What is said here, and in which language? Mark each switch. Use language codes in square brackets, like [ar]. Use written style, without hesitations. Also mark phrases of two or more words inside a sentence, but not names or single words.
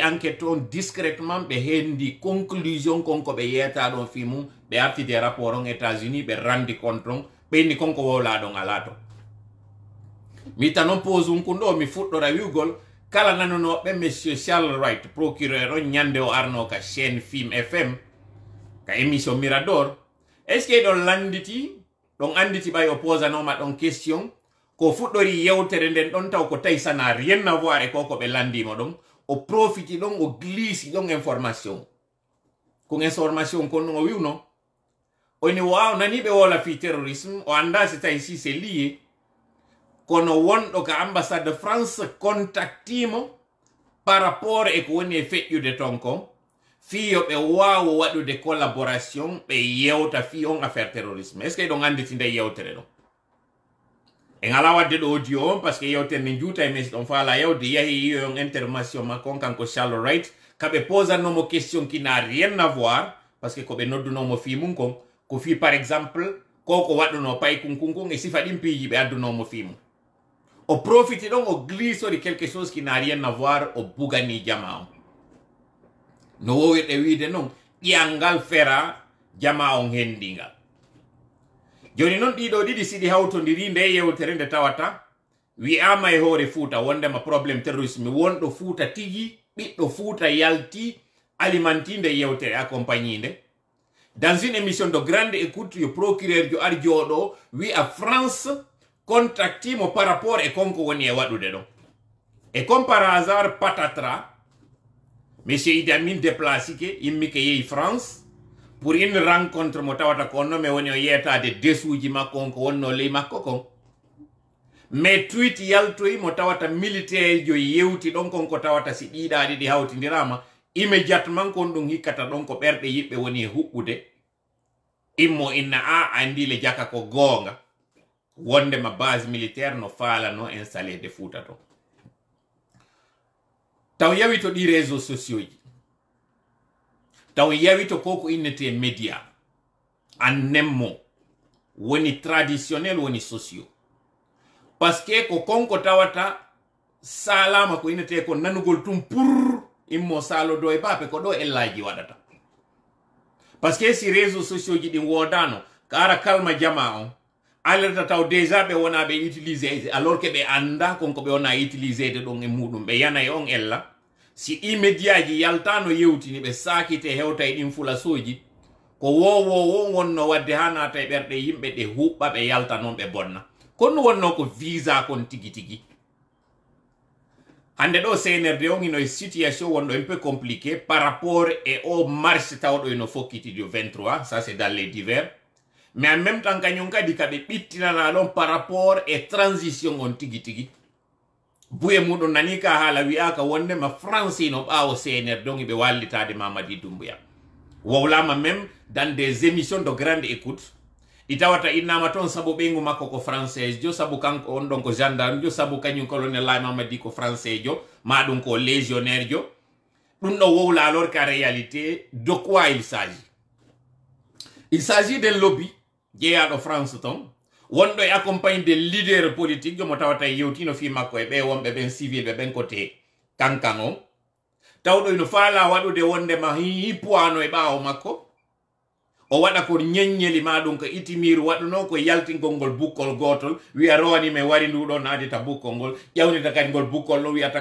[ff] enquête on discrètement ɓe hendi conclusion konko ɓe yeyata ɗon fi mum ɓe artide rapport on États-Unis ɓe randi compte on ɓenni konko wowla ɗon ala to mi tanon pose um kun ɗo mi fuɗɗora wiwgol kala nanunoɓe monsieur Charles Wright procureur on ñande o arno ka chaîne Film FM ka émission Mirador [fr] est ce que [ff] ɗon landiti ɗon anditi ɓay o posanoma ɗon question ko fuɗɗori yewtere nden ɗon taw ko tawi [fr] ça n'a rien à voir [ff] e ko ko ɓe landimo ɗon o profiti ɗon o glisi ɗon information ko information kon o wiwno oni waw nani ɓe wola fi terrorisme o anda si tawi [fr] si c'est lié [ff] kono wonɗo ka [fr] ambassade de France [ff] contactimo [fr] par rapport [ff] e ko woni e feƴƴude ton kon fi yo ɓe wawa waɗude collaboration ɓe yewta fi on affaire [fr] terrorisme est ce que [ff] ɗon anditi nde yewtere ɗon en ala wadde ɗo audio on [fr] par ce que [ff] yewtere nde juuta e mesi ɗon faala yewde yahi yiyo on intervention makko on kanko Charles Wright kaɓe posanomo [fr] question qui n'a rien à voir parce que [ff] ko ɓe noddunomo fi mum kon ko fi par exemple koko waɗuno pay kunkunkun e sifa ɗin piiji ɓe addunomo fi mum o profiti ɗon o glissori [fr] quelque chose qui n'a rien à voir [ff] o bugani jama on no wowirɗe wiide noon ƴiyangal fera jama on hendingal joni noon ɗiɗo ɗiɗi siɗi hawtodiri nde yewtere nde tawata wi'ama e hoore Fouta wondema [fr] probléme terrorisme [ff] wonɗo Fouta tigi ɓiɗɗo Fouta yalti alimentinde yewtere accompagninde [fr] dans une émission de grande écoute [ff] yo procureur jo ar jooɗo wi'a France contactimo [fr] par rapport [ff] e konko woni e waɗude ɗon [fr] et comme par hasard patatras monsieur Idi [ff] Amin déplacike yimmi ke yehi France [fr] pour une rencontre [ff] mo tawata ko onno me woni o yetade desuji makko on ko wonno ley makko kon mais tweet yaltoyi mo tawata militaire jo yewti ɗon kon ko tawata si ɗiɗaɗi ɗi hawtidirama immédiatement kon ɗum hikkata ɗon ko ɓerɗe yiɓɓe woni e huɓɓude immo inna a andi le jaka ko goonga wondema [fr] base militaire [ff] no falano installé de Fouta to taw yawi to ɗi [fr] réseaux sociaux [ff] ji taw yawi to koko innete média en nemmo woni traditionnel woni sociaux [fr] parce que [ff] ko konko tawata salama ko innete ko nanugol tum pour immo salo do e bape ko ɗo ellaji waɗata [fr] parce que [ff] si [fr] réseaux sociaux [ff] ji ɗin wodano kara kalma jama on alerta taw déjà ɓe wona ɓe [fr] utiliser alors que [ff] ɓe anda konko ɓe wona utiliser de ɗon e muɗum ɓe yana e on ella si ɗi média ji yaltano yewtini ɓe sakite hewta e ɗin fulasoji ko wowowo wonno wadde ha nata e ɓerɗe yimɓe ɗe huɓɓa ɓe yalta noon ɓe bonna kono wonno ko visa kon tigi tigi hande ɗo CNRD on ino e situation wonɗo [fr] un peu compliqué par rapport [ff] e o marche tawɗo ino fokkiti [fr] du 23 ça c'est dans les divers mais en même temps [ff] kañum kadi kaɓe ɓittinana ɗon [fr] par rapport [ff] e transition on tigi tigi buye muɗum nani ka haala wi'aka wondema France no ɓaawo CNRD don ɓe wallitade Mamadi Doumbouya wowlama [fr] même dans des émissions de grande écoute [ff] ɗi tawata innama toon saabu ɓeygu makko ko français jo saabu kanko on ɗon ko gendarme jo saabu kañum colonel Laye Mamadi ko français jo ma ɗum ko légionnaire jo ɗum ɗo wowla [fr] alors qu'en réalité de quoi il s'agit d'un lobby [ff] jeeyaɗo France ton wonɗo e [fr] accompagne des leaders politiques [ff] jomo tawata yewtino fi makko e ɓe wonɓe ɓen civil ɓe ɓen côté kankan o tawɗo ino faala waɗude wondema hippuano e ɓaawo makko o waɗa ko ñeññeli ma ɗum ko itimiru waɗuno ko yaltingol ngol bukkol gotol wiya rowani mi wari nduɗo naadita bukkol ngol ƴawnita kadi ngol bukkol ɗo wiyata